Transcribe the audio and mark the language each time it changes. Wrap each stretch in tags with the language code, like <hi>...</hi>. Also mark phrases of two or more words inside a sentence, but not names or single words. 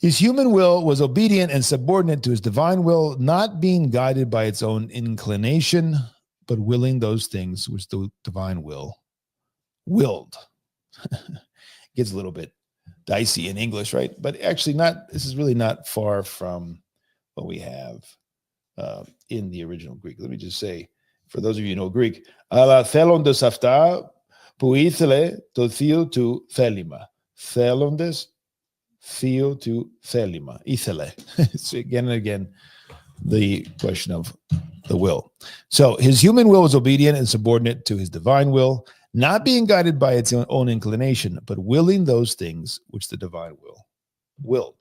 <en>His human will was obedient and subordinate to his divine will, not being guided by its own inclination, but willing those things which the divine will willed. Gets a little bit dicey in English, right? But actually this is really not far from what we have in the original Greek. Let me just say, for those of you who know Greek,</en> <el>αλλά θέλοντας αυτά που ήθελε το θείο του θέλημα. Θέλοντας, θείο το θέλημα, ήθελε.</el> <en>So again and again, the question of the will. So his human will was obedient and subordinate to his divine will, not being guided by its own inclination, but willing those things which the divine will willed.</en>